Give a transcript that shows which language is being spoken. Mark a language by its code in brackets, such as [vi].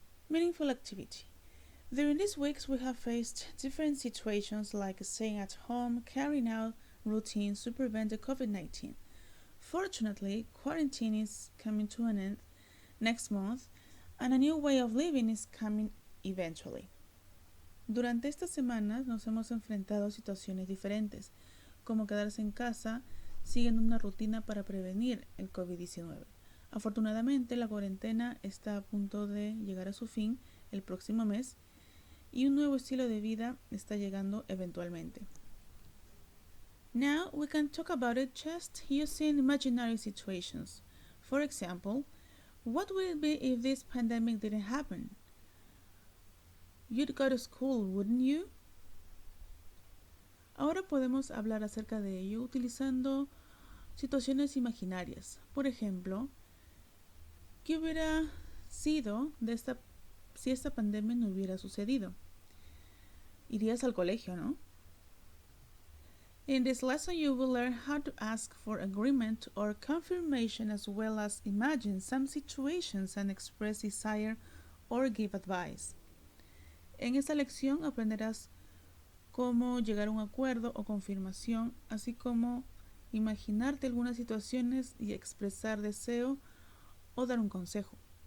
[en] Meaningful activity. During these weeks we have faced different situations like staying at home, carrying out routines to prevent the COVID-19. Fortunately, quarantine is coming to an end next month and a new way of living is coming eventually. [es] Durante estas semanas nos hemos enfrentado a situaciones diferentes, como quedarse en casa siguiendo una rutina para prevenir el COVID-19. Afortunadamente, la cuarentena está a punto de llegar a su fin el próximo mes y un nuevo estilo de vida está llegando eventualmente. [en] Now we can talk about it just using imaginary situations. For example, what would it be if this pandemic didn't happen? You'd go to school, wouldn't you? [es] Ahora podemos hablar acerca de ello utilizando situaciones imaginarias. Por ejemplo, ¿qué hubiera sido si esta pandemia no hubiera sucedido? Irías al colegio, ¿no? [en] In this lesson, you will learn how to ask for agreement or confirmation as well as imagine some situations and express desire or give advice. [es] En esta lección aprenderás cómo llegar a un acuerdo o confirmación, así como imaginarte algunas situaciones y expresar deseo o dar un consejo.